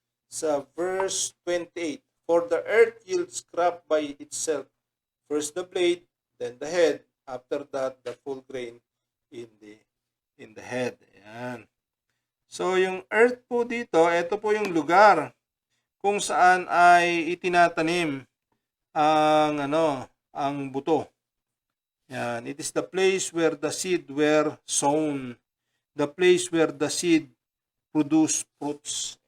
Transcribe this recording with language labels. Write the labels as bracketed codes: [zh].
[en] Sa verse 28. For the earth yields crop by itself. First the blade, then the head, after that the full grain in the head. Ayan. [tl] So yung earth po dito, ito po yung lugar kung saan ay itinatanim ang buto. [en] Yan, it is the place where the seed were sown, the place where the seed produce fruits.